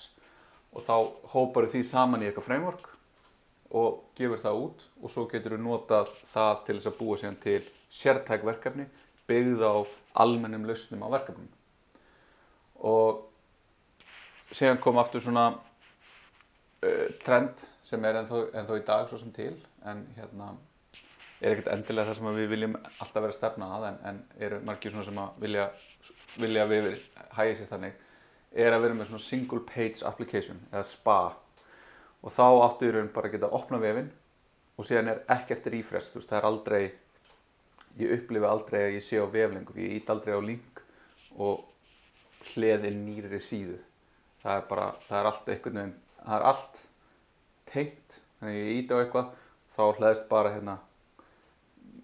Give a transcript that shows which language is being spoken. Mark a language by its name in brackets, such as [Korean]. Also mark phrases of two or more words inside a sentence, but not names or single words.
[Icelandic] Og þá hópar því saman í eitthvað framework og gefur það út og svo getur við notað það til þess að búa síðan til sértæk verkefni byggð á almennum lausnum á verkefnum og síðan kom aftur svona trend sem ennþá í dag svo sem til en ekkert endilega það sem við viljum alltaf vera að stefna að en eru margir svona sem að vilja við hægja sér þannig að vera með svona [English] single page application [Icelandic] eða SPA og þá áttu í raun bara að geta opna vefinn og síðan ekkert refresh það aldrei ég upplifi aldrei að ég sé á vef lengur, ég ít aldrei á link og hleð inn nýrri síðu. Það er allt einhvern veginn, það er allt tengt, þannig að ég ít á eitthvað, þá hleðst bara newsfeedið mitt.